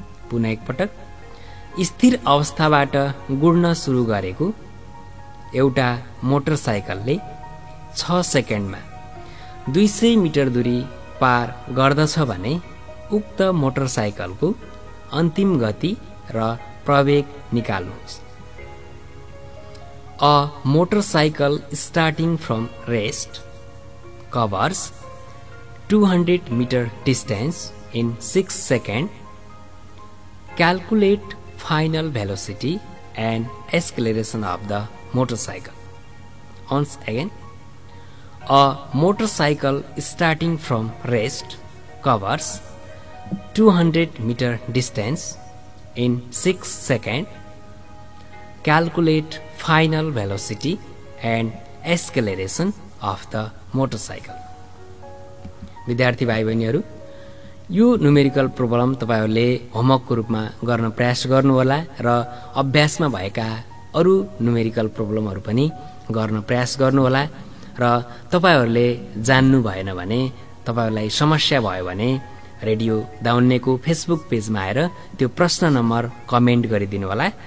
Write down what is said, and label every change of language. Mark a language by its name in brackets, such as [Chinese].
[Nepali] पुनः एकपटक, स्थिर अवस्थाबाट गुड्न सुरु गरेको एउटा मोटरसाइकलले 6 सेकेन्डमा 200 मिटर दूरी पार गर्दछ भने उक्त मोटरसाइकलको अन्तिम गति र प्रवेग निकाल्नुहोस्। [English] A motorcycle starting from rest covers 200 meter distance in 6 seconds. Calculate final velocity and acceleration of the motorcycle. Once again, a motorcycle starting from rest covers 200 meter distance in 6 seconds. Calculate final velocity and acceleration of the motorcycle. [Nepali] विद्यार्थी भाइ बहिनीहरू, यो numerical problem तपाईहरूले होमवर्कको रूपमा गर्न प्रयास गर्नुहोला र अभ्यासमा भएका अरू न्युमेरिकल प्रब्लमहरू पनि गर्न प्रयास गर्नुहोला। र तपाईहरूले जान्नु भएन भने, तपाईहरूलाई समस्या भयो भने रेडियो दाउन्नेको फेसबुक पेजमा आएर त्यो प्रश्न नम्बर कमेन्ट गरिदिनु होला।